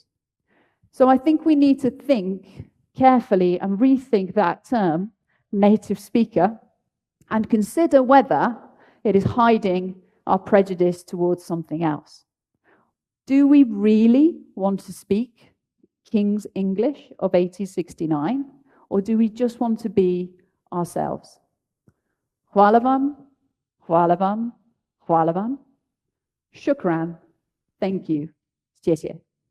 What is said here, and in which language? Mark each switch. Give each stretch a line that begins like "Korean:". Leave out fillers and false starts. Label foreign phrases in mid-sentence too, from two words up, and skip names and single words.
English: So I think we need to think carefully and rethink that term, native speaker, and consider whether it is hiding our prejudice towards something else. Do we really want to speak King's English of 1869, or do we just want to be ourselves?
Slovenian: Hvala vam, hvala vam, hvala vam.
English: Shukran. Thank you.
Chinese: 谢谢。